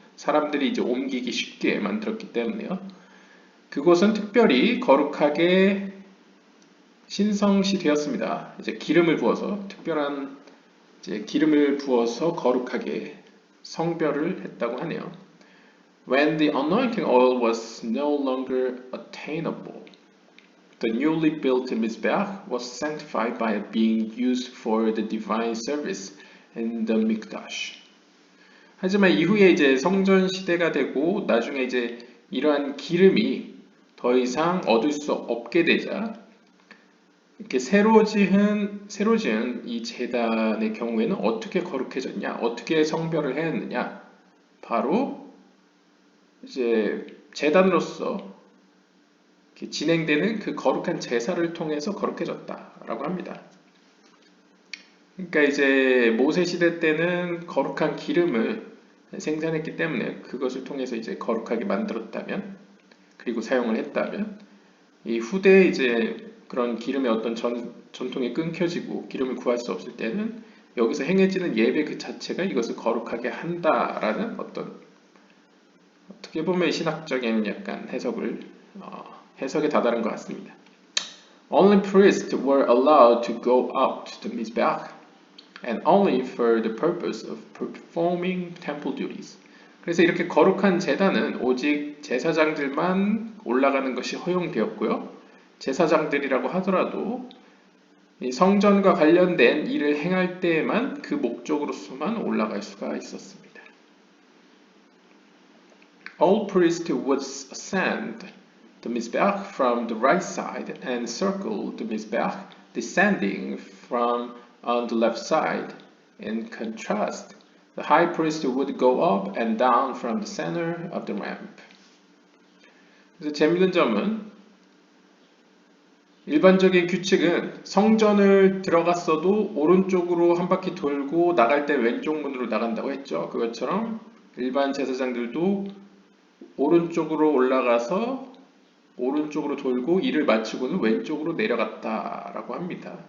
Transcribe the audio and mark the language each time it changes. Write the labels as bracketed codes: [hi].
[ko] 사람들이 이제 옮기기 쉽게 만들었기 때문에요. 그곳은 특별히 거룩하게 신성시 되었습니다. 이제 기름을 부어서 특별한 이제 기름을 부어서 거룩하게 성별을 했다고 하네요. [en] When the anointing oil was no longer attainable, the newly built Mizbeach was sanctified by being used for the divine service in the Mikdash. [ko] 하지만 이후에 이제 성전 시대가 되고 나중에 이제 이러한 기름이 더 이상 얻을 수 없게 되자 이렇게 새로 지은 이 제단의 경우에는 어떻게 거룩해졌냐, 어떻게 성별을 해냈느냐, 바로 이제 제단으로서 진행되는 그 거룩한 제사를 통해서 거룩해졌다라고 합니다. 그러니까 이제 모세 시대 때는 거룩한 기름을 생산했기 때문에 그것을 통해서 이제 거룩하게 만들었다면, 그리고 사용을 했다면, 이 후대에 이제 그런 기름의 어떤 전통이 끊겨지고 기름을 구할 수 없을 때는 여기서 행해지는 예배 그 자체가 이것을 거룩하게 한다라는 어떻게 보면 신학적인 약간 해석에 다다른 것 같습니다. [en] Only priests were allowed to go up to the Mizbeach, and only for the purpose of performing temple duties. [ko] 그래서 이렇게 거룩한 제단은 오직 제사장들만 올라가는 것이 허용되었고요. 제사장들이라고 하더라도 이 성전과 관련된 일을 행할 때에만 그 목적으로서만 올라갈 수가 있었습니다. [en] All priests would ascend the Mizbeach from the right side and circle the Mizbeach, descending from on the left side. In contrast, the high priest would go up and down from the center of the ramp. [ko] 그래서 재밌는 점은 일반적인 규칙은 성전을 들어갔어도 오른쪽으로 한 바퀴 돌고 나갈 때 왼쪽 문으로 나간다고 했죠. 그것처럼 일반 제사장들도 오른쪽으로 올라가서 오른쪽으로 돌고 일을 마치고는 왼쪽으로 내려갔다라고 합니다.